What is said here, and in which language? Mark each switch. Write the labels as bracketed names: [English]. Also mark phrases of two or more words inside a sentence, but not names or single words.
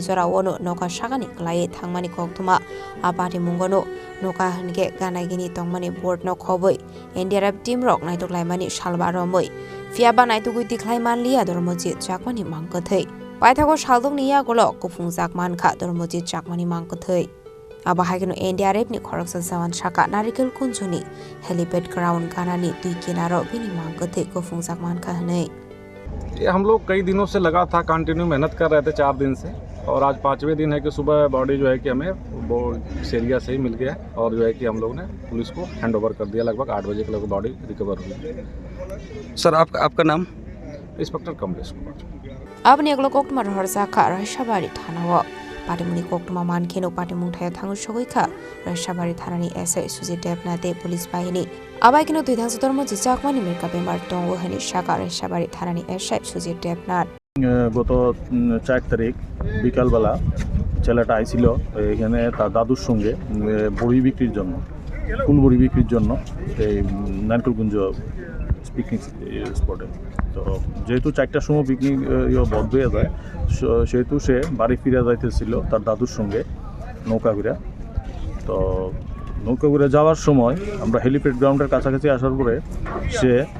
[Kok Borok] jora wono noka sagani klai thangmani koktwma Patimungno noka hange ganagini tongmani board no khoboi NDRF team rok naitok laimani salbaromoi Fiaba naitugui diklai manlia Dharmajit Chakmani Mangkwthwi Paithago Saldok Yakulo Kuphungjak Mankha Dharmajit Chakmani Mangkwthwi Abahagino NDRF ni Khorang sawan saka narikal kunjuni [English] helipad ground [Kok Borok] ganani tui kinaro bini Mangkwthwi Kuphungjak Mankha hne [Hindi] ये हम लोग कई दिनों से लगा था कंटिन्यू मेहनत कर रहे थे 4 दिन से और आज 5वें दिन है कि सुबह बॉडी जो है कि हमें वो इस एरिया से ही मिल गया और जो है कि हम लोग ने पुलिस को [English] hand over [Hindi] कर दिया लगभग 8 बजे के लगभग [English] body recover [Hindi] हुई। सर आपका नाम? इंस्पेक्टर कमलेश कुमार। [Kok Borok] Ab neglo koktwma rahorsakha Rashiyabari thanao Patimung koktwma Mankhe no Patimung Thaio Thangwi Sogwikha Rashiyabari Thanani SI Sujit Debnate Police Bahini Abaikino 2000 Dharmajit Chakmani Mirka Bemar Tongo Hani Shaka Rashiyabari Thanani SI Sujit Debnat [Bangla] গত 4 তারিখ বিকালবেলা ছেলেটা আইছিল এখানে তার দাদুর সঙ্গে বড়ি বিক্রির জন্য ফুল বড়ি বিক্রির জন্য এই নারকেলকুঞ্জ [English] picnic spot-e [Bangla] তো যেহেতু 4টার সময় পিকনিক বন্ধ হয়ে যায় সেহেতু সে বাড়ি ফিরে যাইতেছিল তার দাদুর সঙ্গে নৌকা ঘুরে তো নৌকা ঘুরে যাওয়ার সময় আমরা [English] helipad ground-er [Bangla] কাছাকাছি আসার পরে সে